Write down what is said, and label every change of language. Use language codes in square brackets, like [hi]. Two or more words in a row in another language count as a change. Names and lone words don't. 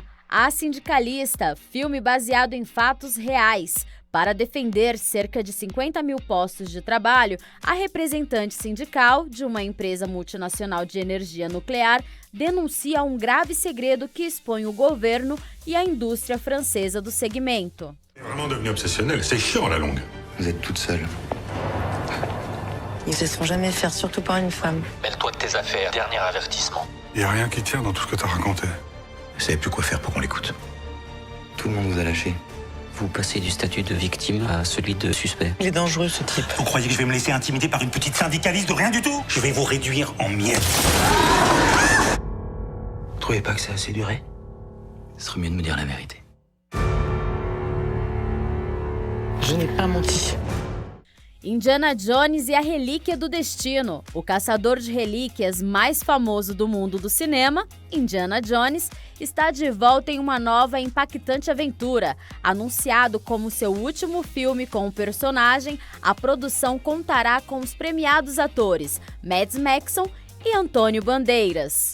[pt] A Sindicalista, filme baseado em fatos reais. Para defender cerca de 50 mil postos de trabalho, a representante sindical de uma empresa multinacional de energia nuclear denuncia um grave segredo que expõe o governo e a indústria francesa do segmento. [fr] Vraiment devenu obsessionnel, c'est chiant à la longue. Vous êtes toute seule. Ils se laisseront jamais faire, surtout pas une femme. Mêle-toi de tes affaires, dernier avertissement. Il y a rien qui tient dans tout ce que t'as raconté. Vous savez plus quoi faire pour qu'on l'écoute. Tout le monde vous a lâché. Vous passez du statut de victime à celui de suspect. Il est dangereux, ce type. Vous croyez que je vais me laisser intimider par une petite syndicaliste de rien du tout? Je vais vous réduire en miettes. Vous trouvez pas que c'est assez duré? Ce serait mieux de me dire la vérité. Je n'ai pas menti. [pt] Indiana Jones e a Relíquia do Destino. O caçador de relíquias mais famoso do mundo do cinema, Indiana Jones, está de volta em uma nova e impactante aventura. Anunciado como seu último filme com o personagem, a produção contará com os premiados atores Mads Mikkelsen e Antônio Bandeiras.